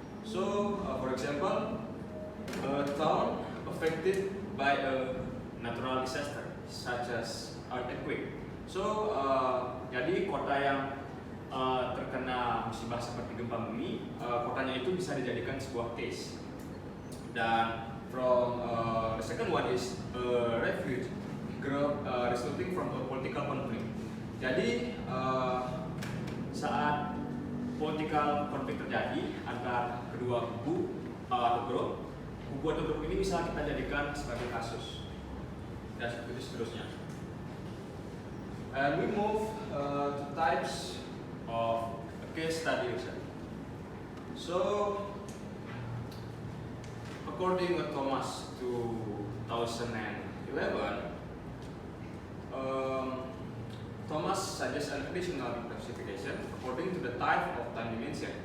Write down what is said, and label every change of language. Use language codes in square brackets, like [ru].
[en] So, for example, a town affected by a natural disaster, such as earthquake. [id] So, jadi kota yang terkena musibah seperti gempa bumi, kotanya itu bisa dijadikan sebuah case. Dan [en] from the second one is a refuge group resulting from a political conflict. [id] Jadi saat political conflict terjadi antara kedua kubu atau grup ini bisa kita jadikan sebagai kasus dan seterusnya. [en] And we move to types of case study research. So, according to Thomas 2011, Thomas suggests an additional classification according to the type of time dimension.